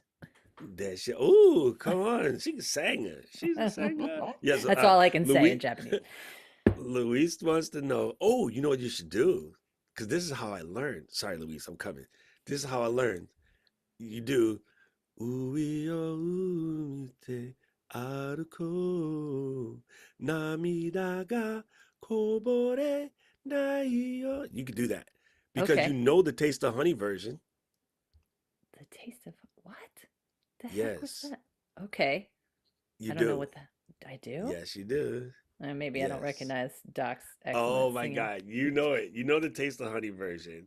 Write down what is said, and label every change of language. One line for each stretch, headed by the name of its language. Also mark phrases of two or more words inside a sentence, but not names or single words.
English: that shit. Ooh, come on. She's a singer. She's a singer. Yes. That's all I can say in Louis. Japanese. Luis wants to know. Oh, you know what you should do? Because this is how I learned. Sorry, Luis, I'm coming. This is how I learned. You do.
Japanese: 上を向いて歩こう. 涙がこぼれないよ.
English: You could do that because you Okay. know the Taste of Honey version. The taste of what? The heck was Yes, that? Okay. you I don't know do. what that. I do? Yes, you do. Maybe I don't Yes. recognize Doc's Oh excellent my singing. God, you know it. You know the Taste of Honey version.